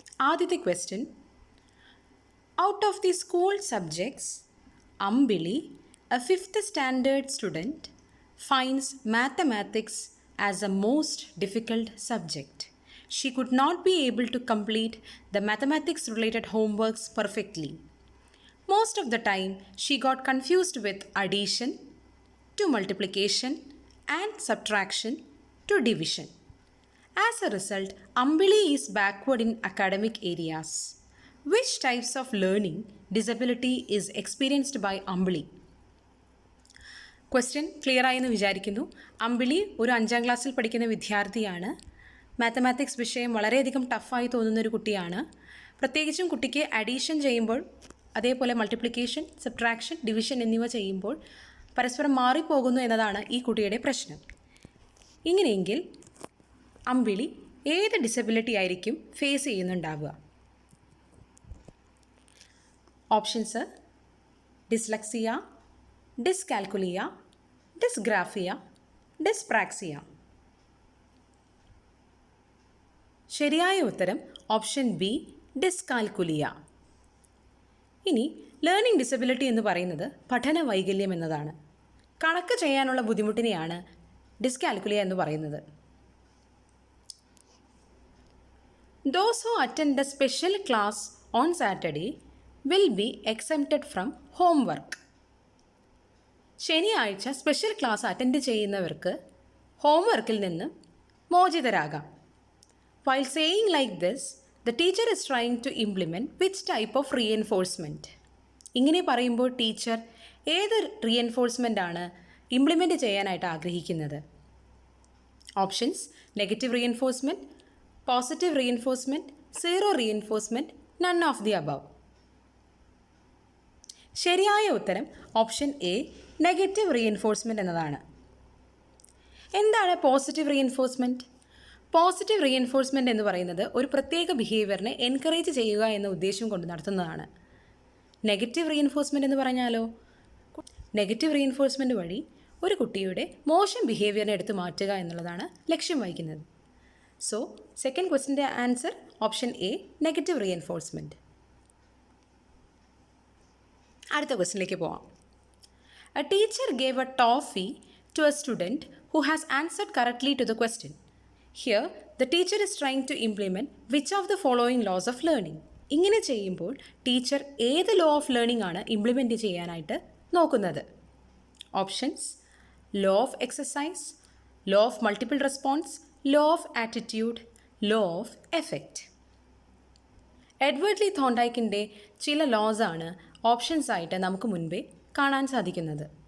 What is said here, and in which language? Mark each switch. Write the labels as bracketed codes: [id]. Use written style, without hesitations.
[en] ആദ്യത്തെ question, out of the school subjects Ambili, a 5th standard student, finds mathematics as a most difficult subject. She could not be able to complete the mathematics related homeworks perfectly. Most of the time, she got confused with addition to multiplication and subtraction to division. As a result, Ambili is backward in academic areas. Which types of learning disability is experienced by Ambili? [ml] Question clear ആയെന്ന് വിചാരിക്കുന്നു. അമ്പിളി ഒരു 5ാം ക്ലാസ്സിൽ പഠിക്കുന്ന വിദ്യാർത്ഥിയാണ്. Mathematics വിഷയം വളരെയധികം ടഫായി തോന്നുന്നൊരു കുട്ടിയാണ്. പ്രത്യേകിച്ചും കുട്ടിക്ക് അഡീഷൻ ചെയ്യുമ്പോൾ, അതേപോലെ മൾട്ടിപ്ലിക്കേഷൻ, സബ്ട്രാക്ഷൻ, ഡിവിഷൻ എന്നിവ ചെയ്യുമ്പോൾ പരസ്പരം മാറിപ്പോകുന്നു എന്നതാണ് ഈ കുട്ടിയുടെ പ്രശ്നം. ഇങ്ങനെയെങ്കിൽ അമ്പിളി ഏത് ഡിസബിലിറ്റി ആയിരിക്കും face ചെയ്യുന്നുണ്ടാവുക? [en] Options: dyslexia, dyscalculia, dysgraphia, dyspraxia. [ml] ശരിയായ ഉത്തരം ഓപ്ഷൻ ബി, ഡിസ്കാൽക്കുലിയ. ഇനി ലേണിംഗ് ഡിസബിലിറ്റി എന്ന് പറയുന്നത് പഠന വൈകല്യം എന്നതാണ്. കണക്ക് ചെയ്യാനുള്ള ബുദ്ധിമുട്ടിനെയാണ് ഡിസ്കാൽക്കുലിയ എന്ന് പറയുന്നത്. [en] Those who attend a special class on Saturday will be exempted from homework. [ml] ശനിയാഴ്ച സ്പെഷ്യൽ ക്ലാസ് അറ്റൻഡ് ചെയ്യുന്നവർക്ക് ഹോംവർക്കിൽ നിന്ന് മോചിതരാകാം. [en] While saying like this, the teacher is trying to implement which type of reinforcement? [ml] ഇങ്ങനെ പറയുമ്പോൾ teacher ഏത് reinforcement ആണ് implement ചെയ്യാനായിട്ട് ആഗ്രഹിക്കുന്നത്? [en] Options: negative reinforcement, positive reinforcement, zero reinforcement, none of the above. [ml] ശരിയായ ഉത്തരം ഓപ്ഷൻ എ, നെഗറ്റീവ് റീഎൻഫോഴ്സ്മെൻറ്റ് എന്നതാണ്. എന്താണ് പോസിറ്റീവ് റീഎൻഫോഴ്സ്മെൻറ്റ്? പോസിറ്റീവ് റീഎൻഫോഴ്സ്മെൻറ്റ് എന്ന് പറയുന്നത് ഒരു പ്രത്യേക ബിഹേവിയറിനെ എൻകറേജ് ചെയ്യുക എന്ന ഉദ്ദേശം കൊണ്ട് നടത്തുന്നതാണ്. നെഗറ്റീവ് റീഎൻഫോഴ്സ്മെൻറ്റ് എന്ന് പറഞ്ഞാലോ, നെഗറ്റീവ് റീഎൻഫോഴ്സ്മെൻറ്റ് വഴി ഒരു കുട്ടിയുടെ മോശം ബിഹേവിയറിനെ എടുത്ത് മാറ്റുക എന്നുള്ളതാണ് ലക്ഷ്യം വഹിക്കുന്നത്. So second ക്വസ്റ്റിൻ്റെ answer option A, negative reinforcement. അടുത്ത ക്വസ്റ്റിനിലേക്ക് പോവാം. [en] A teacher gave a toffee to a student who has answered correctly to the question. Here, the teacher is trying to implement which of the following laws of learning? [ml] ഇങ്ങനെ ചെയ്യുമ്പോൾ teacher ഏത് law of learning ആണ് implement ചെയ്യാനായിട്ട് നോക്കുന്നത്? [en] Options: law of exercise, law of multiple response, law of attitude, law of effect. [ml] Edward Lee തോണ്ടൈക്കിൻ്റെ ചില loss ആണ് options ആയിട്ട് നമുക്ക് മുൻപേ കാണാൻ സാധിക്കുന്നത്.